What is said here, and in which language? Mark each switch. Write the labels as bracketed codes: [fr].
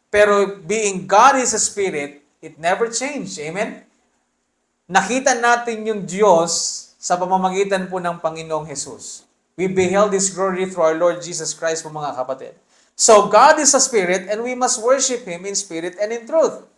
[en] Pero being God is a spirit, it never changed. Amen? [tl] Nakita natin yung Diyos sa pamamagitan po ng Panginoong Jesus. [en] We beheld His glory through our Lord Jesus Christ po mga kapatid. So God is a spirit and we must worship Him in spirit and in truth.